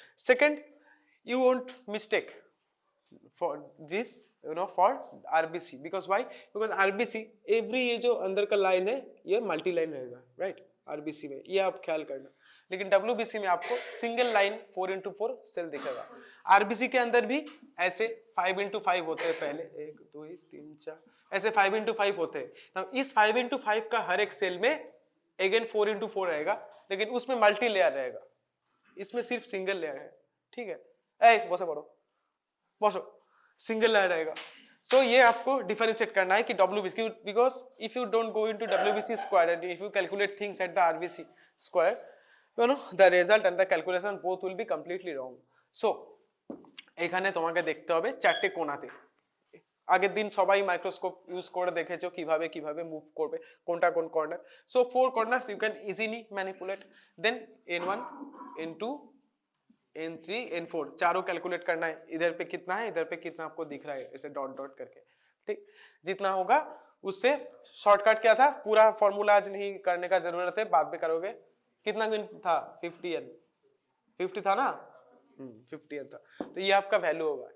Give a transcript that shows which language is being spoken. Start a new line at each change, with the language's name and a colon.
English: Second, you won't mistake for this, for RBC, because why?
Hindi: Because RBC every ये जो अंदर का line है ये मल्टी लाइन रहेगा, राइट? RBC में ये आप ख्याल करना. लेकिन WBC में आपको सिंगल लाइन 4x4 सेल दिखेगा. RBC के अंदर भी ऐसे 5x5 होते हैं, पहले 1 2 3 4 ऐसे 5x5 होते हैं. इस 5x5 का हर एक सेल में अगेन 4x4 रहेगा, लेकिन उसमें मल्टी लेयर रहेगा, इसमें सिर्फ सिंगल लेयर है. ठीक है, बसो सिंगल लेयर रहेगा. सो ये आपको डिफरेंशिएट करना है कि
English: WBC, because if you don't go into WBC square and if you calculate things at the RBC square, the result and the calculation both will be completely wrong.
Bangla: So এখানে তোমাকে দেখতে হবে চারটে কোণাতে. আগের দিন সবাই মাইক্রোস্কোপ ইউজ করে দেখেছো কিভাবে মুভ করবে, কোনটা কোন corner. So 4 corners
English: you can easily manipulate. Then N1 N2 N3 N4
Hindi: चारों कैलकुलेट करना है. इधर पे कितना है, इधर पे कितना आपको दिख रहा है, ऐसे डॉट डॉट करके. ठीक, जितना होगा उससे. शॉर्टकट क्या था? पूरा फॉर्मूला आज नहीं करने का जरूरत है, बाद में करोगे. कितना था? 50 था ना? 50 था. तो ये आपका वैल्यू होगा.